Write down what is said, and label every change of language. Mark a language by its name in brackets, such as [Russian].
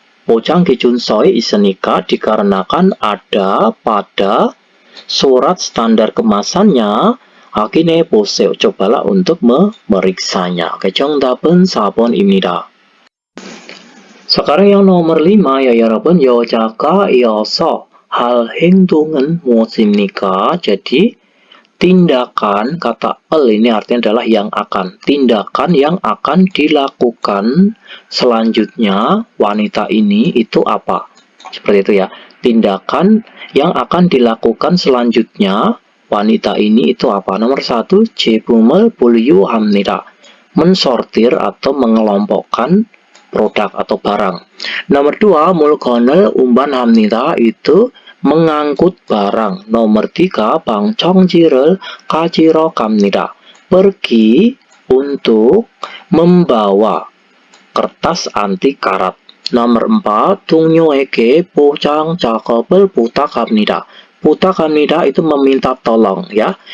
[Korean] 보장 기준서에 있으니까 [Indonesian] dikarenakan ada pada surat standar kemasannya. [Korean] 확인해 보세요. [Indonesian] cobalah untuk memeriksanya. [Korean] Oke, 정답은 4번입니다. [Indonesian] sekarang yang nomor 5 ya 여러분. [Korean] 여자가 이어서 할 행동은 무엇입니까? [Indonesian] jadi tindakan, kata el ini artinya adalah yang akan. Tindakan yang akan dilakukan selanjutnya wanita ini itu apa? Seperti itu ya. Tindakan yang akan dilakukan selanjutnya wanita ini itu apa? Nomor 1, [Korean] 제품을 분류합니다. [Indonesian] mensortir atau mengelompokkan produk atau barang. Nomor 2, [Korean] 물건을 운반합니다. [Indonesian] itu mengangkut barang. Nomor 3, [Korean] 방청지를 가지러 갑니다. [Indonesian] pergi untuk membawa kertas anti karat. [Korean] Nomor 4, 동료에게 포장 작업을 부탁합니다. [Indonesian] 부탁합니다 itu meminta tolong ya.